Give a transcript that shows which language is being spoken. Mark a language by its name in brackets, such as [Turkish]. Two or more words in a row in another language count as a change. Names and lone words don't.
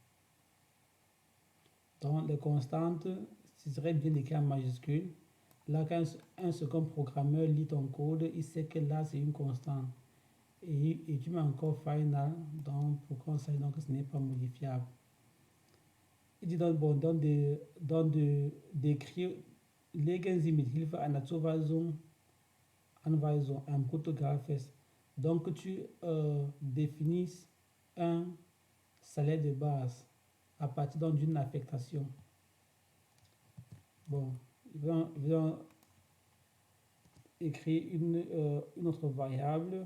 [French] Donc les constantes, ce serait bien écrit en majuscule. Là, quand un second programmeur lit ton code, il sait que là c'est une constante. Et tu mets encore final, donc pour qu'on sache donc que ce n'est pas modifiable. Il dit donc, bon, d'écrire [German] legen Sie mit Hilfe einer Zuweisung Anweisung ein Bruttogehalt fest. [French] Donc tu définis un salaire de base à partir d'une affectation. Bon, ils vont écrire une autre variable.